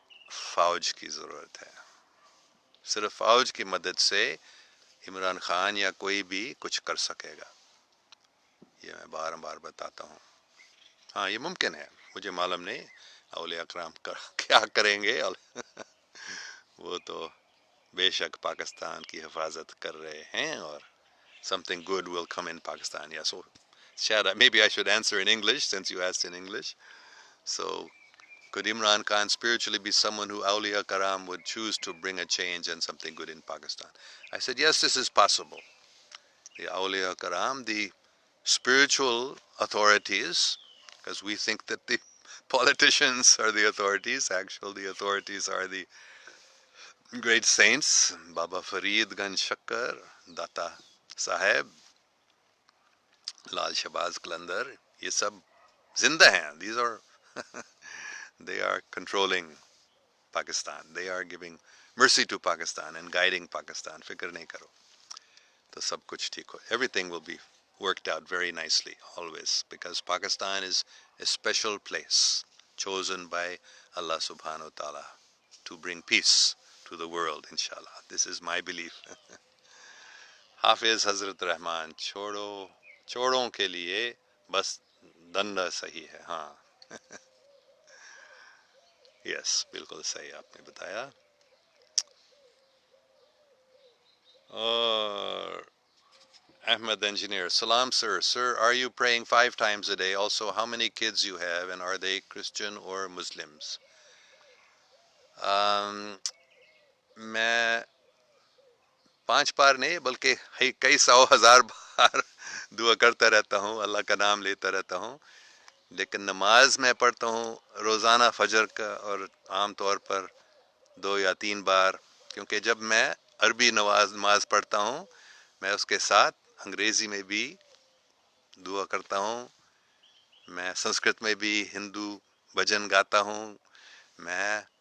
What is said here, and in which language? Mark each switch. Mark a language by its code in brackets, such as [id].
[ur] فوج کی ضرورت ہے۔ صرف فوج کی مدد سے عمران خان یا کوئی بھی کچھ کر سکے گا، یہ میں بار بار بتاتا ہوں۔ ہاں، یہ ممکن ہے، مجھے معلوم نہیں اولیاء کرام کیا کریں گے، وہ تو بے شک پاکستان کی حفاظت کر رہے ہیں، اور [en] something good will come in Pakistan. Yeah, so Shad, maybe I should answer in English since you asked in English. So, could Imran Khan spiritually be someone who Awliya Karam would choose to bring a change and something good in Pakistan? I said, yes, this is possible. The Awliya Karam, the spiritual authorities, because we think that the politicians are the authorities. Actually, the authorities are the great saints, Baba Farid Ganj Shakkar, Data Saheb, Lal Shahbaz Qalandar, [ur] یہ سب زندہ ہیں. [en] These are they are controlling Pakistan. They are giving mercy to Pakistan and guiding Pakistan. [ur] فکر نہیں کرو، تو سب کچھ ٹھیک ہو. [en] Everything will be worked out very nicely always, because Pakistan is a special place chosen by Allah subhanahu wa ta'ala to bring peace to the world, inshallah. This is my belief. [ur] حافظ حضرت رحمان، چھوڑوں کے لیے بس دنڈا صحیح ہے. ہاں، یس، بالکل صحیح آپ نے بتایا. اور احمد انجینئر، سلام [en] sir, are you praying 5 times a day? Also, how many kids you have, and are they Christian or Muslims? [ur] میں 5 بار نہیں بلکہ کئی 100,000 بار دعا کرتا رہتا ہوں، اللہ کا نام لیتا رہتا ہوں، لیکن نماز میں پڑھتا ہوں روزانہ فجر کا، اور عام طور پر 2 یا 3 بار، کیونکہ جب میں عربی نماز پڑھتا ہوں، میں اس کے ساتھ انگریزی میں بھی دعا کرتا ہوں، میں سنسکرت میں بھی ہندو بھجن گاتا ہوں، میں